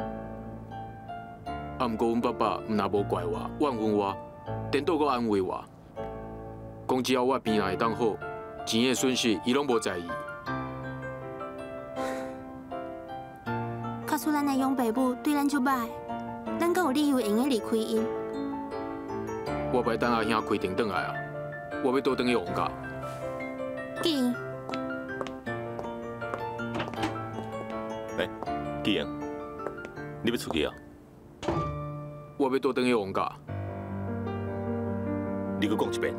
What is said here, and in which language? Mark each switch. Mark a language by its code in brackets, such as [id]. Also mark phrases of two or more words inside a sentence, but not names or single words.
[nan] 啊，毋过阮爸爸毋但无怪我、怨恨我，颠倒阁安慰我，讲只要我病人会当好，钱的损失伊拢无在意。卡出咱的养爸母对咱足歹，咱阁有理由会用离开因。我袂等阿兄开庭转来啊！我要倒转去王家。记。喂，纪英，你要出去啊？我要倒转去王家。你阁讲一遍。